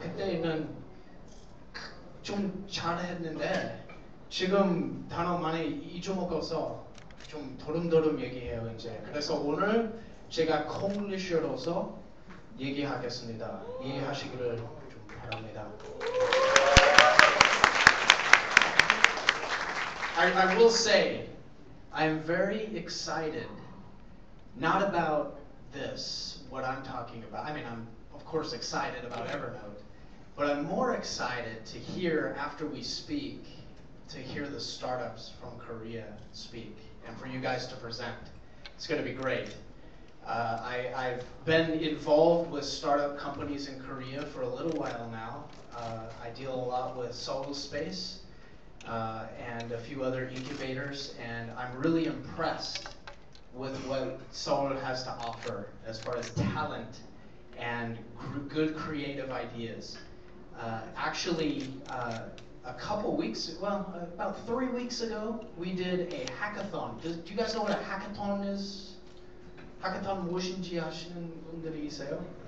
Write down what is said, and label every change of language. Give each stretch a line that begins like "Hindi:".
Korean: 그때는 좀 잘했는데 지금 단어 많이 잊어먹어서 좀 도름도름 얘기해요 이제. 그래서 오늘 제가 콩글리시로서 얘기하겠습니다. 이해하시기를 좀 바랍니다.
English: I will say, I'm very excited, not about this, what I'm talking about. I mean, I'm of course excited about Evernote, but I'm more excited to hear after we speak, to hear the startups from Korea speak, and for you guys to present. It's going to be great. I've been involved with startup companies in Korea for a little while now. I deal a lot with Seoul Space. And a few other incubators, and I'm really impressed with what Seoul has to offer as far as talent and good creative ideas. Actually, about 3 weeks ago, we did a hackathon. Do you guys know what a hackathon is?
Korean: hackathon 무엇인지 아시는 분들이 있어요?